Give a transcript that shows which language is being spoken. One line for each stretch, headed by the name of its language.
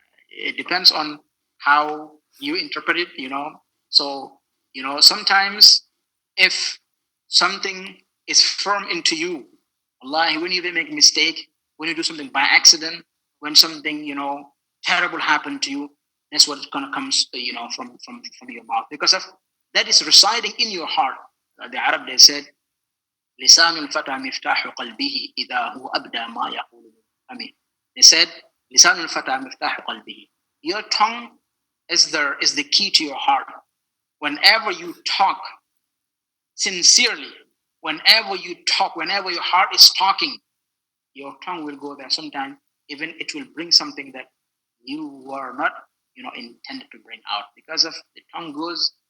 English: It depends on how you interpret it, So, sometimes if something is firm into you, wallahi, when you make a mistake, when you do something by accident, when something, terrible happened to you, that's what gonna comes, from your mouth, because of that is residing in your heart. The Arab, they said,
Arabic: لسان الفتى مفتاح قلبه إذا هو أبدى ما يقول من فمه.
English: They said,
Arabic: لسان الفتى مفتاح قلبه.
English: Your tongue is the key to your heart. Whenever you talk sincerely, whenever your heart is talking, your tongue will go there. Sometimes even it will bring something that you were not, intended to bring out, because of the tongue goes